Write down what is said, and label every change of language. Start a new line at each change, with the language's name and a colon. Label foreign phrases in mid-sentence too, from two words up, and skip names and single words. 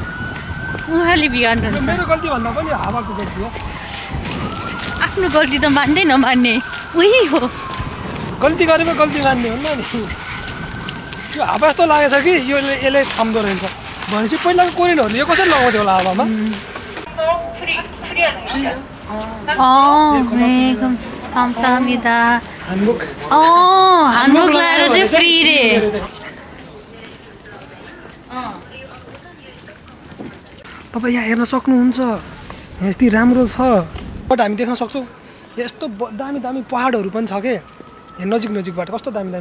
Nepali: मेरो गल्ती भन्दा पनि हावाको गल्ती हो आफ्नो गल्ती त मान्दै नमान्ने उही हो गल्ती गरेमा गल्ती मान्ने हुन्न नि यो हावा यस्तो लागेछ कि यसले थाम्दो रहेछ भनेपछि पहिलाको कोरियनहरूले यो कसरी लगाउँथ्यो होला हावामा
Korean: 감사합니다. 한복
Nepali: 한복 लाएर चाहिँ फ्री रे तपाईँ यहाँ हेर्न सक्नुहुन्छ यति राम्रो छ बट हामी देख्न सक्छौँ यस्तो दामी दामी पहाडहरू पनि छ के यहाँ नजिक नजिकबाट कस्तो दामी दामी